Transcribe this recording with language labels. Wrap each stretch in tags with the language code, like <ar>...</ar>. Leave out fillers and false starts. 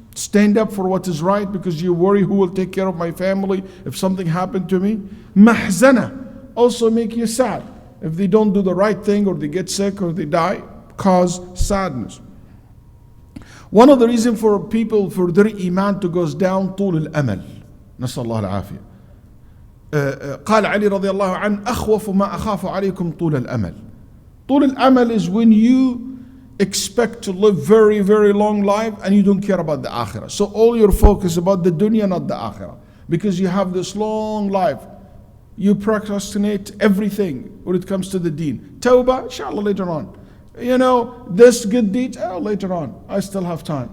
<en>Stand up for what is right because you worry who will take care of my family if something happened to me. Mahzana, also make you sad. If they don't do the right thing or they get sick or they die, cause sadness. One of the reasons for people, for their Iman to goes down,</en> <ar>طول الأمل. نسأل الله العافية. قال علي رضي الله عنه أخوف ما أخاف عليكم طول الأمل. طول الأمل</ar> <en>is when you expect to live very, very long life and you don't care about the akhirah. So all your focus about the dunya, not the akhirah. Because you have this long life. You procrastinate everything when it comes to the deen. Tawbah, inshallah later on. This good deed, later on. I still have time.</en>